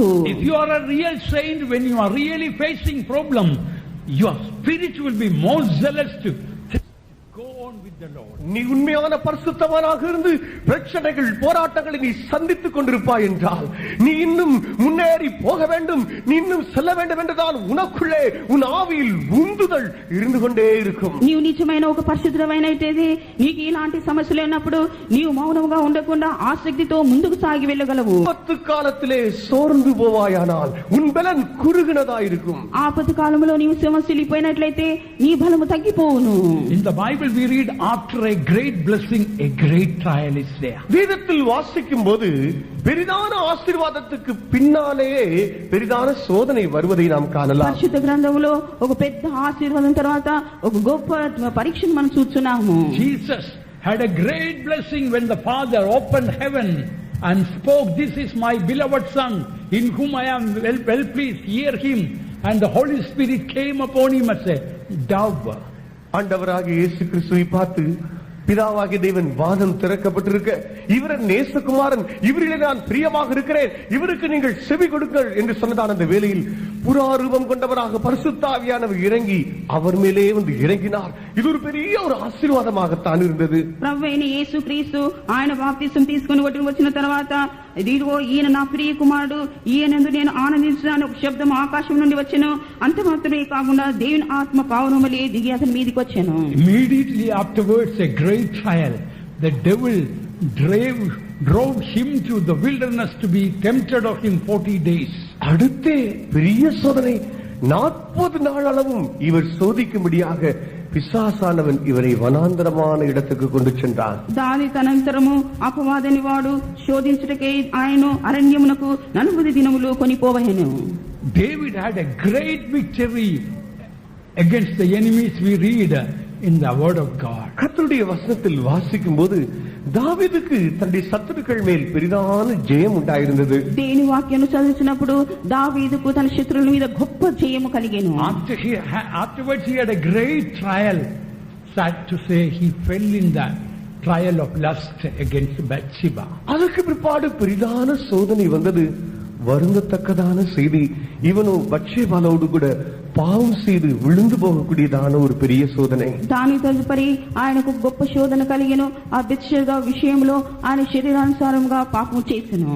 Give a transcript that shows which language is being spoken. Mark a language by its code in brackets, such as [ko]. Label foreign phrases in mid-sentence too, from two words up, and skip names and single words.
[en] If you are a real saint, when you are really facing problem, your spirit will be more zealous to go on with the Lord. [ta] நீ உண்மையான பரிசுத்தவானாக இருந்து பிரச்சனைகள் போராட்டங்களை நீ சந்தித்துக் கொண்டிருப்பாய் என்றால் நீ இன்னும் முன்னேறி போக வேண்டும், நீ இன்னும் செல்ல வேண்டும் என்றுதான் உனக்குள்ளே உன் ஆவியில் உந்துதல் இருந்து கொண்டே இருக்கும். [te] నీవు నిజమైన ఒక పరిశుద్ధమైనట్టయితే నీకు ఇలాంటి సమస్యలు ఉన్నప్పుడు నీవు మౌనంగా ఉండకుండా ఆసక్తితో ముందుకు సాగి వెళ్ళగలవు. [ta] ஆபத்து காலத்திலே சோர்ந்து போவாயானால் உன் பலன் குறுகினதாயிருக்கும். [te] ఆపద కాలంలో నీవు సమస్యలిపోయినట్లయితే నీ బలము తగ్గిపోవును. [en] In the Bible we read, after a great blessing, a great trial is there. [ta] வேதத்தில் வாசிக்கும் போது பெரிதான ஆசீர்வாதத்துக்கு பின்னாலேயே பெரிதான சோதனை வருவதை நாம் காணலாம். [te] పరిశుద్ధ గ్రంథంలో ఒక పెద్ద ఆశీర్వాదం తర్వాత ఒక గొప్ప పరీక్షను మనం చూస్తున్నాము. [en] Jesus had a great blessing when the Father opened heaven and spoke, "This is my beloved Son, in whom I am well pleased, hear him." And the Holy Spirit came upon him as a dove. [ta] ஆண்டவராகிய இயேசு கிறிஸ்துவை பார்த்து பிதாவாகிய தேவன் வானம் திறக்கப்பட்டிருக்க, இவர் நேசகுமாரன், இவரிலே நான் பிரியமாக இருக்கிறேன், இவருக்கு நீங்கள் செவி கொடுங்கள் என்று சொன்னதான அந்த வேளையில் புறாரூபம் கொண்டவராக பரிசுத்த ஆவியானவர் இறங்கி அவர் மேலே வந்து இறங்கினார். இது ஒரு பெரிய ஒரு ஆசீர்வாதமாகத்தான் இருந்தது. [te] ప్రభువైన యేసుక్రీస్తు ఆయన బాప్తిసం తీసుకుని వచ్చిన తర్వాత ఇదిగో ఈయన నా ప్రియ కుమారుడు, ఈయనందు నేను ఆనందించున్నాను ఒక శబ్దం ఆకాశం నుండి వచ్చెను. అంత మాత్రమే కాకుండా దేవుని ఆత్మ పావురమలే దిగి అతని మీదికి వచ్చెను. [en] Immediately afterwards, a great trial. The devil drove him to the wilderness to be tempted of him 40 days. [ta] அடுத்தே பெரிய சோதனை, 40 நாள் அளவும் இவர் சோதிக்கும்படியாக பிசாசானவன் இவரை வனாந்தரமான இடத்துக்கு கொண்டு சென்றான். [te] దాని తనంతరము అపవాదని వాడు శోధించుటకై ఆయను అరణ్యమునకు 40 దినములు కొనిపోవెను. [en] David had a great victory against the enemies we read in the word of God. [ta] கர்த்தருடைய வசனத்தில் வாசிக்கும் போது தாவீதுக்கு தன்னுடைய சத்துருக்கள் மேல் பெரிதான ஜெயம் உண்டாயிருந்தது. [te] దేవుని వాక్యాన్ని చదువుతున్నప్పుడు దావీదుకు తన శత్రువుల మీద గొప్ప జయము కలిగెను. [en] Afterwards he had a great trial. Sad to say, he fell in the trial of lust against Bathsheba. [ta] அதற்கு பிற்பாடு பெரிதான சோதனை வந்தது. வருந்தத்தக்கதான செய்தி, இவனோ பத்ஷேபாவோடு கூட பாவம் செய்து விழுந்து போகக்கூடியதான ஒரு பெரிய சோதனை. [te] దాని తదుపరి ఆయనకు గొప్ప శోధన కలిగెను. ఆ బెత్షెబా విషయంలో ఆయన శరీరానుసారంగా పాపం చేసెను.